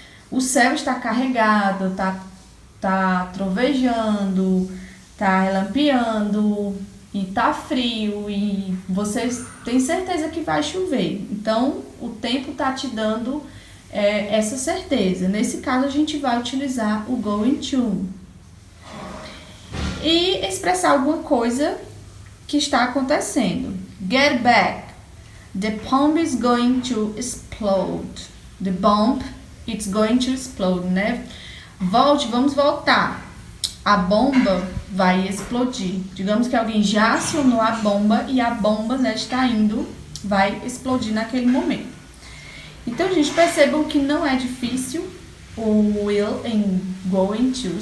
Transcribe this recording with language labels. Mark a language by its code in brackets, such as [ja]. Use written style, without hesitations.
[pt] O céu está carregado, tá trovejando, tá relampeando e tá frio e vocês têm certeza que vai chover. Então, o tempo tá te dando essa certeza. Nesse caso, a gente vai utilizar o going to. E expressar alguma coisa que está acontecendo. [en] Get back. The bomb is going to explode. The bomb it's going to explode, né? [pt] Volte, vamos voltar. A bomba vai explodir. Digamos que alguém já acionou a bomba e a bomba, né, está indo vai explodir naquele momento. Então, gente, percebam que não é difícil o will and going to.